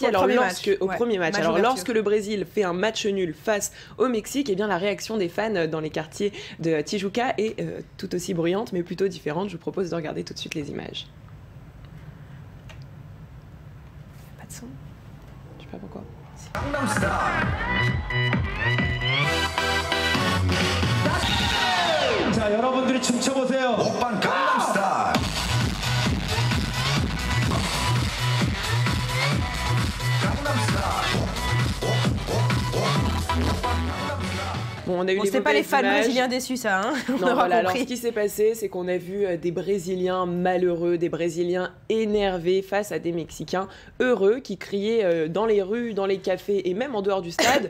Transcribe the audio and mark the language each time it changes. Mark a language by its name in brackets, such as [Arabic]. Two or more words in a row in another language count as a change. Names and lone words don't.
[French] Au premier match. Alors lorsque le Brésil fait un match nul face au Mexique, eh bien la réaction des fans dans les quartiers de Tijuca est tout aussi bruyante, mais plutôt différente. Je vous propose de regarder tout de suite les images. Pas de son. Je sais pas pourquoi. [Korean] 자, 여러분들이 춤춰보세요. 오빤 강남스타일. [French] Bon, on a eu c'était pas les fans brésiliens déçus, ça. Non, voilà. Alors, ce qui s'est passé, c'est qu'on a vu des Brésiliens malheureux, des Brésiliens énervés face à des Mexicains heureux qui criaient dans les rues, dans les cafés et même en dehors du stade.